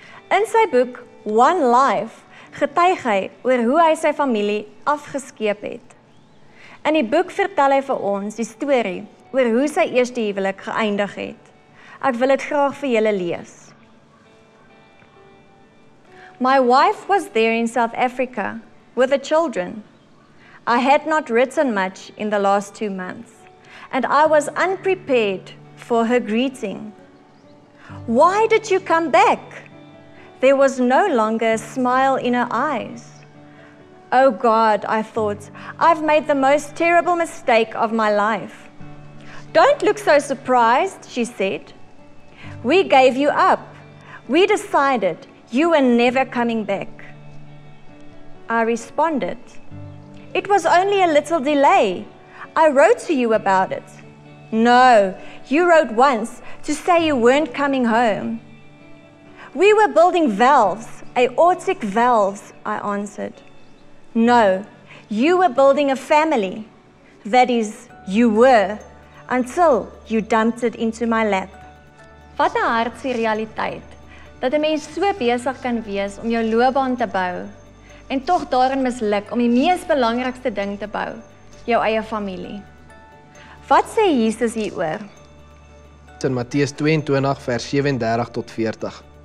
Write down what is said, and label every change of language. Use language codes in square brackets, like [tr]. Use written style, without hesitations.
[af] In sy boek One Life getuig hy oor hoe hy sy familie afgeskeep het. In die boek vertel hy vir ons die storie oor hoe sy eerste huwelik geëindig het. Ek wil dit graag vir julle lees. [en] My wife was there in South Africa with the children. I had not written much in the last 2 months, and I was unprepared for her greeting. Why did you come back? There was no longer a smile in her eyes. Oh God, I thought, I've made the most terrible mistake of my life. Don't look so surprised, she said. We gave you up. We decided you were never coming back. I responded, it was only a little delay. I wrote to you about it. No, you wrote once to say you weren't coming home. We were building valves, aortic valves, I answered. No, you were building a family. That is, you were, until you dumped it into my lap. [af] Wat 'n hartseer realiteit, dat 'n mens so besig kan wees om jou loopbaan te bou, en tog daarin misluk om die mees belangrikste ding te bou, jou eie familie. Wat sê Jesus hieroor? In Matteus 22 vers 37 tot 40.